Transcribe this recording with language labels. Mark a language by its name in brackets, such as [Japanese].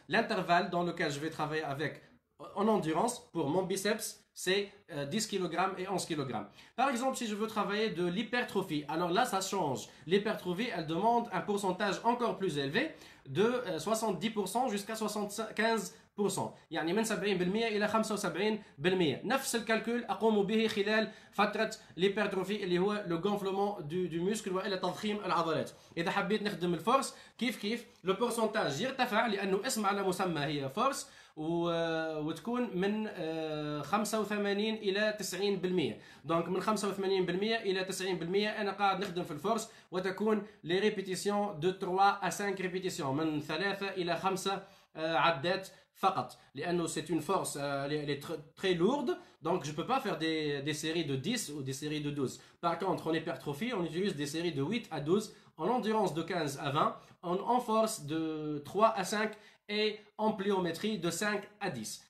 [French] L'intervalle dans lequel je vais travailler avec en endurance pour mon biceps, c'est 10 kg et 11 kg. Par exemple, si je veux travailler de l'hypertrophie, alors là, ça change. L'hypertrophie, elle demande un pourcentage encore plus élevé de 70% jusqu'à 75%. [Arabic] يعني من 70% إلى 75%. نفس الكالكول أقوم به خلال فترة [French] l'hypertrophie [Arabic] اللي هو [French] le gonflement du muscle [Arabic] وإلى تضخيم العضلات. إذا حبيت نخدم الفورس كيف [French] le pourcentage [Arabic] يرتفع لأنه اسم على مسمى هي فورس وتكون من 85 إلى 90%. دونك من 85% إلى 90% أنا قاعد نخدم في الفورس وتكون [French] les répétitions de 3 à 5 répétitions [Arabic] من 3 إلى 5 عدات فقط لأنه [French] c'est une force elle est très lourde donc je peux pas faire des séries de 10 ou des séries de 12. Par contre en hypertrophie on utilise des séries de 8 à 12, en endurance de 15 à 20, en force de 3 à 5 et en pliométrie de 5 à 10.